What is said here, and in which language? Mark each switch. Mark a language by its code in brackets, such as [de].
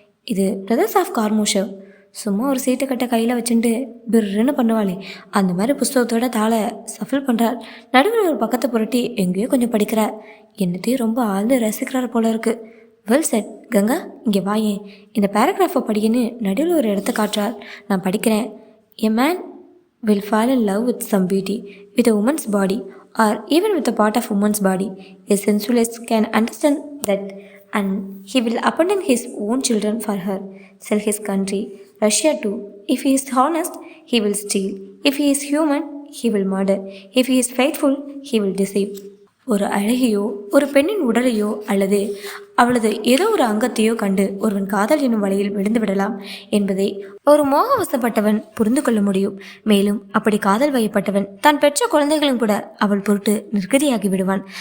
[ta] இது brothers of கார்மோஷவ். சும்மா ஒரு சீட்டை கட்ட கையில் வச்சுட்டு பிர்ன்னு பண்ணுவாளே அந்த மாதிரி புஸ்தகத்தோட தாளை சஃபில் பண்ணுறார். நடுவில் ஒரு பக்கத்தை புரட்டி எங்கேயோ கொஞ்சம் படிக்கிறார். என்னத்தையும் ரொம்ப ஆழ்ந்து ரசிக்கிறார் போல இருக்கு. [en] well said [ta] கங்கா, இங்கே வாயேன், இந்த பேராகிராஃபை படிக்கன்னு நடுவில் ஒரு இடத்த காட்டுறார். நான் படிக்கிறேன். [en] A man will fall in love with some beauty, with a woman's body, or even with a part of woman's body. A sensualist can understand that, and he will abandon his own children for her, sell his country, Russia too. If he is honest, he will steal. If he is human, he will murder. If he is faithful, he will deceive. [ta] ஒரு அழகையோ ஒரு பெண்ணின் உடலையோ அல்லது அவளது ஏதோ ஒரு அங்கத்தையோ கண்டு ஒருவன் காதல் என்னும் வலையில் விழுந்து விடலாம் என்பதை ஒரு மோகவசப்பட்டவன் புரிந்து கொள்ள முடியும். மேலும் அப்படி காதல் வயப்பட்டவன் தான் பெற்ற குழந்தைகளும் கூட அவள் பொருட்டு நிர்கதியாகி விடுவான்.